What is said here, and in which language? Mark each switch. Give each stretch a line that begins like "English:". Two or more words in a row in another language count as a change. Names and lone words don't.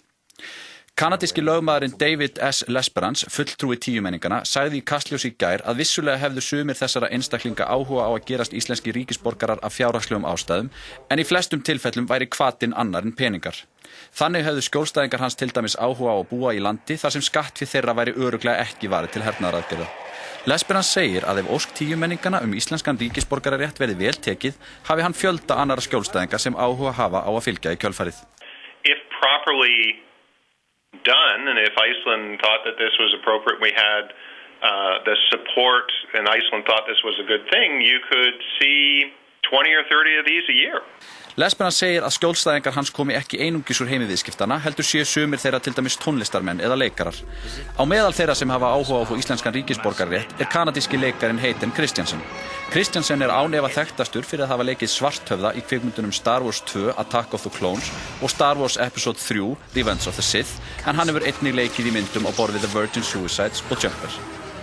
Icelandic: Kanadíski lögmaðurinn David S. Lesperance, fulltrúi 10 menningana, sagði í Kastljós í gær að vissulega hefðu sumir þessara einstaklinga áhuga á að gerast íslenski ríkisborgarar af fjárhagslegum ástæðum, en í flestum tilfellum væri hvatinn annar en peningar. Þannig hefðu skjólstæðingar hans til dæmis áhuga á að búa í landi þar sem skattfé þeirra væri örugglega ekki varið til hernaðaraðgerða. Lesperance segir að ef ósk 10 menningana íslenskan ríkisborgararétt verði vel tekið, hafi hann fjölda annarra skjólstæðinga sem áhuga hafa á að fylgja í kjölfarið.
English: If properly done, and if Iceland thought that this was appropriate, we had the support, and Iceland thought this was a good thing, you could see 20 or 30 of these a year.
Icelandic: Lesperance segir að skjólstæðingar hans komi ekki einungis úr heimi viðskiptana, heldur séu sumir þeirra til dæmis tónlistarmenn eða leikarar. Á meðal þeirra sem hafa áhuga á að fá íslenskan ríkisborgararétt kanadíski leikarinn Hayden Christensen. Christensen án efa þekktastur fyrir að hafa leikið Svarthöfða í kvikmyndunum Star Wars 2 Attack of the Clones og Star Wars Episode 3 Revenge of the Sith, en hann hefur einnig leikið í myndum á borð við The Virgin Suicides og Jumper.